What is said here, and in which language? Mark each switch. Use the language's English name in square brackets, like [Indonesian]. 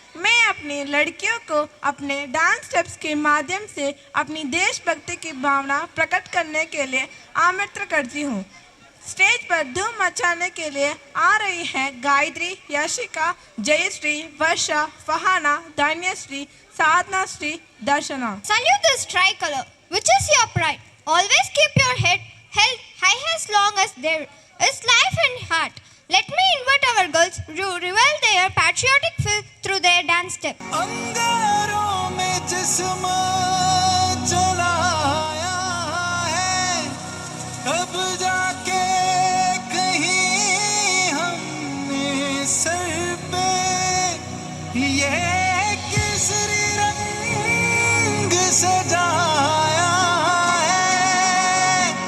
[Hindi] मैं अपनी लड़कियों को अपने डांस स्टेप्स के माध्यम से अपनी देशभक्ति की भावना प्रकट करने के लिए आमंत्रित करती हूँ। स्टेज पर धूम मचाने के लिए आ रही हैं गायत्री, यशिका, जयश्री, वर्षा, फहाना, धन्यश्री, साधना श्री, दर्शना। [English] Salute this tricolor, which is your pride. Always keep your head held high as long as there is life and heart. Let me invite our girls to reveal their patriotic feel through their dance step. [Hindi] अंगारों में जिस्म जलाया है, तब जाके कहीं हमने sir पे ये केसरी रंग सजाया है।